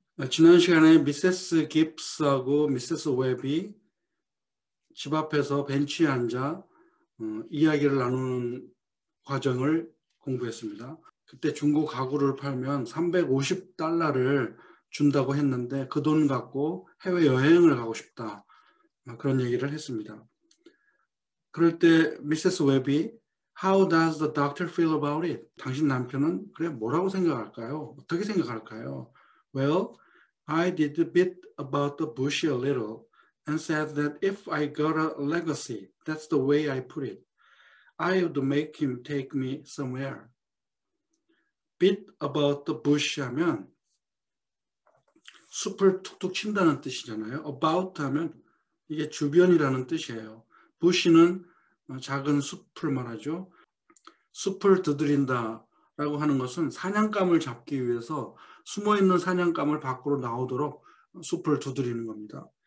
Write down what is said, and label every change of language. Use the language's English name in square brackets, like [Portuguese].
[Korean] 지난 시간에 미세스 깁스하고 미세스 웹이 집 앞에서 벤치에 앉아 이야기를 나누는 과정을 공부했습니다. 그때 중고 가구를 팔면 $350를 준다고 했는데 그 돈 갖고 해외여행을 가고 싶다. 그런 얘기를 했습니다. 그럴 때 미세스 웹이 [English] How does the doctor feel about it? [Korean] 당신 남편은 그래 뭐라고 생각할까요? 어떻게 생각할까요? [English] Well, I did a bit about the bush a little and said that if I got a legacy, that's the way I put it. I would make him take me somewhere. Bit about the bush [Korean] 하면 숲을 툭툭 친다는 뜻이잖아요. About 하면 이게 주변이라는 뜻이에요. bush는 작은 숲을 말하죠. 숲을 두드린다라고 하는 것은 사냥감을 잡기 위해서 숨어있는 사냥감을 밖으로 나오도록 숲을 두드리는 겁니다.